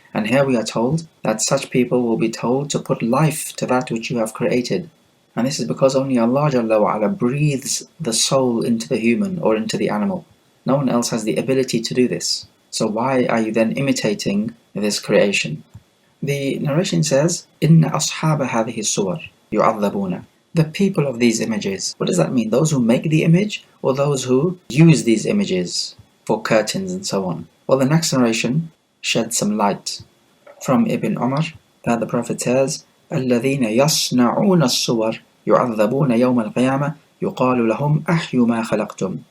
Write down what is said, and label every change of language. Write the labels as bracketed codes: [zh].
[en] And here we are told that such people will be told to put life to that which you have created. And this is because only Allah Jalla wa Ala breathes the soul into the human or into the animal. No one else has the ability to do this. So why are you then imitating this creation? The narration says, [ar] إِنَّ أَصْحَابَ هَذِهِ الصُّوَرِ يُعَذَّبُونَ. [en] The people of these images. What does that mean? Those who make the image or those who use these images for curtains and so on? Well, the next narration sheds some light from Ibn Umar that the Prophet says, [ar] الَّذِينَ يَصْنَعُونَ الصُّوَرِ يُعَذَّبُونَ يَوْمَ الْقِيَامَةِ يُقَالُ لَهُمْ أَحْيُوا مَا خَلَقْتُمْ.